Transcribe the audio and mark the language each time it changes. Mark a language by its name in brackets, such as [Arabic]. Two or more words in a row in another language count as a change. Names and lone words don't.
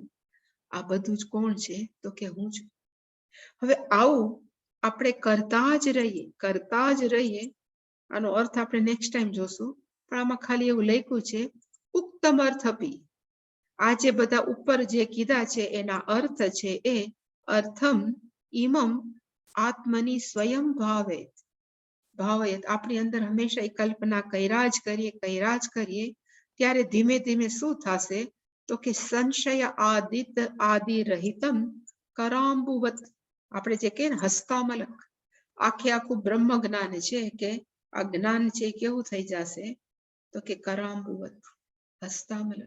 [Gujarati] આ બધું જ કોણ છે તો કે હું છું. હવે આવું આપણે કરતા જ રહીએ. આનો અર્થ આપણે નેક્સ્ટ ટાઈમ જોશું, પણ આમાં ખાલી એવું લખ્યું છે [Sanskrit] ઉત્તમ અર્થ અપી. [Gujarati] આ જે બધા ઉપર જે કીધા છે એના અર્થ છે એ [Sanskrit] અર્થમ ઇમમ આત્મની સ્વયં ભાવેત. [Gujarati] આપણી અંદર હંમેશા એ કલ્પના કર્યા જ કરીએ ત્યારે ધીમે ધીમે શું થશે તો કે [Sanskrit] સંશય આદિ રહિતમ કરાંબુવત. [Gujarati] આપણે જે કે હસ્તામલક, આખું બ્રહ્મ જ્ઞાન છે કે આ જ્ઞાન છે કેવું થઈ જશે તો કે કરાંબુવત, હસ્તામલક.